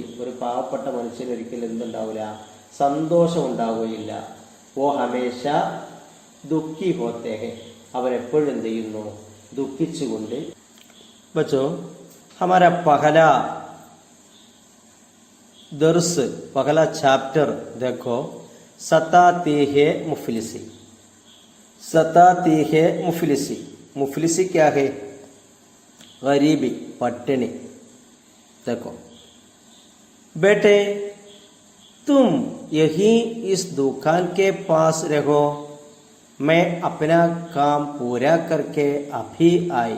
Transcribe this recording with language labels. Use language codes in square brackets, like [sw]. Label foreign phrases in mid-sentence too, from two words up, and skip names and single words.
[ml] ഒരു പാവപ്പെട്ട മനുഷ്യന് ഒരിക്കലും എന്തുണ്ടാവില്ല? സന്തോഷം ഉണ്ടാവുകയില്ല. [hi] वो हमेशा दुखी होते हैं, [ml] അവരെപ്പോഴും എന്ത് ചെയ്യുന്നു? [hi] ദുഃഖിച്ചുകൊണ്ട്. बच्चो हमारा पहला दर्स पहला चैप्टर देखो सताती है मुफलिसी. सताती है मुफलिसी. मुफलिसी क्या है? गरीबी, पट्टनी. देखो बेटे तुम यहीं इस दुकान के पास रहो, मैं अपना काम पूरा करके अभी आई.